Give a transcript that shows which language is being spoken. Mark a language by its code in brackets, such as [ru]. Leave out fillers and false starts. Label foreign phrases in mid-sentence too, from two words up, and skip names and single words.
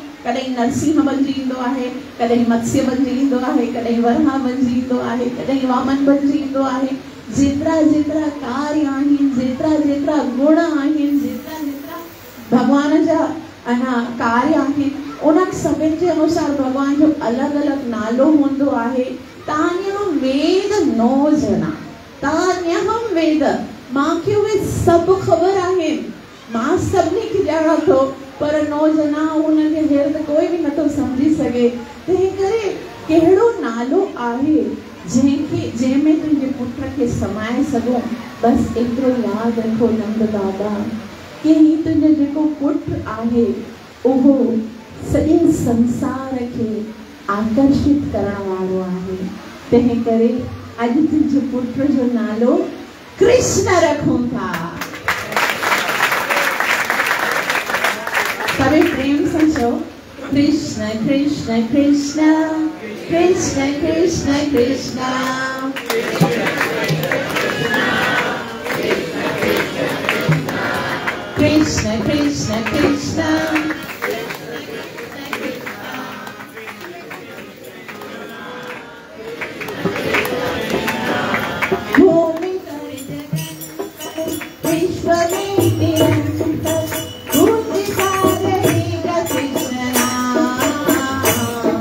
[sd] कॾहिं नरसिंह बणिजी ईंदो आहे, कॾहिं मत्स्य बणिजी ईंदो आहे, कॾहिं वराह बणिजी ईंदो आहे, कॾहिं वामन बणिजी ईंदो आहे। जेतिरा जेतिरा कार्य आहिनि, जेतिरा जेतिरा गुण आहिनि, जेतिरा जेतिरा भगवान जा कार्य आहिनि, उन सभिनि जे अनुसार भगवान जो अलॻि अलॻि नालो हूंदो आहे। [sa] तान्यहं वेद नो जना, तान्यहं वेद, [sd] मूंखे उहे सभु ख़बर आहिनि, मां सभिनी खे ॼाणा थो, पर [sa] नो जना [sd] उनखे हेर त कोई बि नथो सम्झी सघे। तंहिं करे कहिड़ो नालो आहे जंहिंमें तुंहिंजे पुत्र खे समाए सघूं। बसि एतिरो यादि रखो नंद बाबा कि ही तुंहिंजो जेको पुत्र आहे उहो सॼे संसार खे आकर्षित करण वारो आहे। तंहिं करे अॼु तुंहिंजे पुत्र जो नालो कृष्ण रखूं था। [hi] सभी प्रेम से [sd] चओ कृष्ण कृष्ण कृष्ण कृष्ण कृष्ण कृष्ण। कृष्ण कृष्ण कृष्ण। [hi] भूमि कर जगत विश्व में निरंतर पूजिता रहेगा कृष्ण नाम।